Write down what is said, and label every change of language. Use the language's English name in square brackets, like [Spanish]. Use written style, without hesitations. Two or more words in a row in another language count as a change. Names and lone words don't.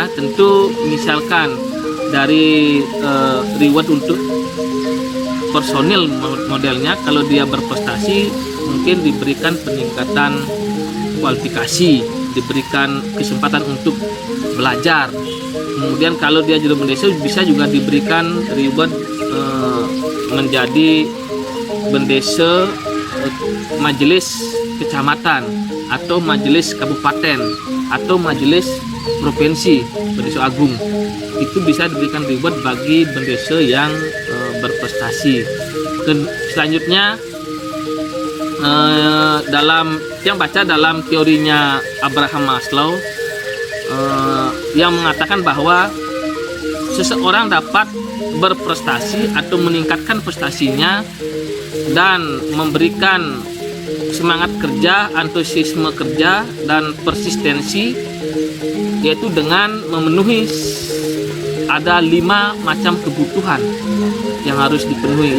[Indonesian] Tentu misalkan dari reward untuk personil modelnya, kalau dia berprestasi mungkin diberikan peningkatan kualifikasi, diberikan kesempatan untuk belajar. Kemudian kalau dia juru bendesa bisa juga diberikan reward menjadi bendesa majelis kecamatan atau majelis kabupaten atau majelis provinsi bendesa agung. Itu bisa diberikan reward bagi bendesa yang berprestasi. Dan selanjutnya dalam yang baca dalam teorinya Abraham Maslow yang mengatakan bahwa seseorang dapat berprestasi atau meningkatkan prestasinya dan memberikan semangat kerja, antusiasme kerja, dan persistensi, yaitu dengan memenuhi ada 5 macam kebutuhan yang harus dipenuhi.